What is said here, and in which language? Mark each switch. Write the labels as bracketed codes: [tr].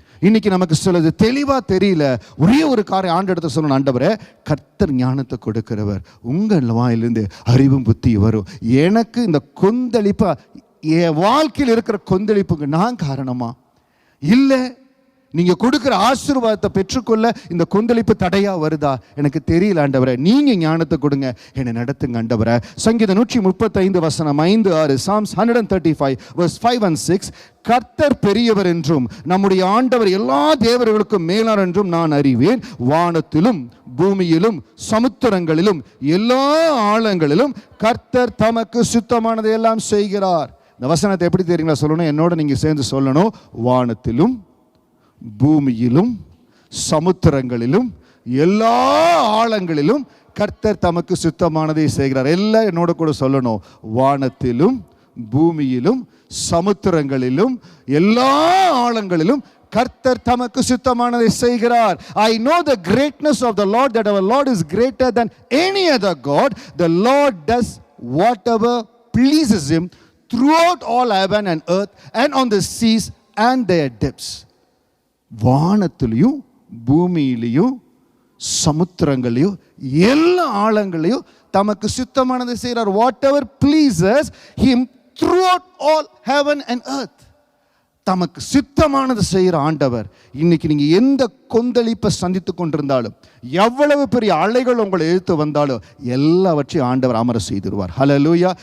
[ta] இன்னைக்கு நமக்கு சிலது தெளிவா தெரியல. ஒரே ஒரு காரியம் ஆண்ட இடத்துல சொல்லணும், ஆண்டவரே கர்த்தர் ஞானத்தை கொடுக்கிறவர், உங்கள் வாயிலிருந்து அறிவும் புத்தி வரும். எனக்கு இந்த கொந்தளிப்பா, என் வாழ்க்கையில் இருக்கிற கொந்தளிப்புக்கு நான் காரணமா? இல்லை, நீங்க கொடுக்கிற ஆசீர்வாதத்தை பெற்றுக்கொள்ள இந்த கொந்தளிப்பு தடையா வருதா? எனக்கு தெரியல ஆண்டவரே, நீங்க ஞானத்தை கொடுங்க, என்னை நடத்துங்க ஆண்டவரே. சங்கீதம் 135 வசனம் 5-6, [en] Psalms 135 verse 5 and 6. [ta] கர்த்தர் பெரியவர் என்றும் நம்முடைய ஆண்டவர் எல்லா தேவர்களுக்கும் மேலார் என்றும் நான் அறிவேன். வானத்திலும் பூமியிலும் சமுத்திரங்களிலும் எல்லா ஆழங்களிலும் கர்த்தர் தமக்கு சுத்தமானதை எல்லாம் செய்கிறார். இந்த வசனத்தை எப்படி தெரியுங்களா சொல்லணும்? என்னோட நீங்க சேர்ந்து சொல்லணும். வானத்திலும் பூமியிலும் சமுத்திரங்களிலும் எல்லா ஆழங்களிலும் கர்த்தர் தமக்கு சுத்தமானதை செய்கிறார். எல்லாம் என்னோட கூட சொல்லணும். வானத்திலும் பூமியிலும் சமுத்திரங்களிலும் எல்லா ஆழங்களிலும் கர்த்தர் தமக்கு சுத்தமானதை செய்கிறார். [en] I know the greatness of the Lord, that our Lord is greater than any other God. The Lord does whatever pleases him throughout all heaven and earth and on the seas and their depths. [ta] வானத்திலையும் பூமியிலையும் சமுத்திரங்களையும் எல்லா ஆழங்களையும் தமக்கு சுத்தமானதை செய்கிறார். [en] Whatever pleases him throughout all heaven and earth. [ta] தமக்கு சித்தமானது செய்கிற ஆண்டவர். இன்னைக்கு நீங்க எந்த கொந்தளிப்பை சந்தித்து கொண்டிருந்தாலும், எவ்வளவு பெரிய அலைகள் உங்களை எழுத்து வந்தாலும், எல்லாவற்றையும் ஆண்டவர் அமர செய்திடுவார். ஹல்லேலூயா.